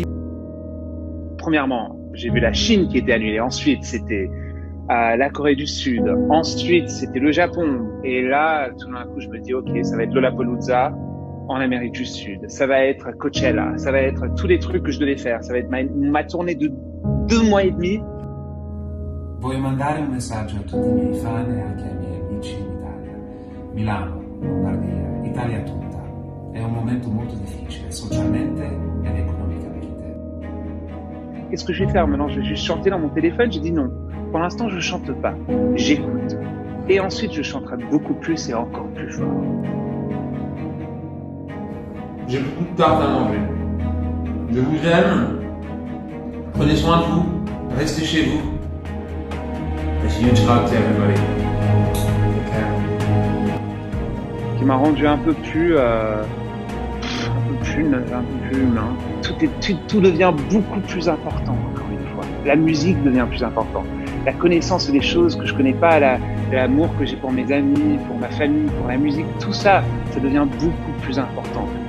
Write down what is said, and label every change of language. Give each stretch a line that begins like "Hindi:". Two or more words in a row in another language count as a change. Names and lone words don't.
French: Premièrement, j'ai vu la Chine qui était annulée. Ensuite, c'était la Corée du Sud. Ensuite, c'était le Japon. Et là, tout d'un coup, je me dis, ok, ça va être Lollapalooza en Amérique du Sud. Ça va être Coachella. Ça va être tous les trucs que je devais faire. Ça va être ma tournée de 2 mois et demi.
Italian: Voglio mandare un messaggio a tutti i miei fan e anche ai miei amici in Italia. Milano, Lombardia, Italia tutta. È un momento molto difficile, socialmente ed economicamente.
French: Qu'est-ce que je vais faire maintenant? Je vais juste chanter dans mon téléphone? J'ai dit non. Pour l'instant, je chante pas. J'écoute. Et ensuite, je chanterai beaucoup plus et encore plus fort. J'ai beaucoup de tarte à manger. Je vous aime. Prenez soin de vous. Restez chez vous.
English: There's a huge hug to everybody.
French: Qui m'a rendu un peu plus humain. Tout devient beaucoup plus important, encore une fois. La musique devient plus importante. La connaissance des choses que je connais pas, l'amour que j'ai pour mes amis, pour ma famille, pour la musique, tout ça, ça devient beaucoup plus important.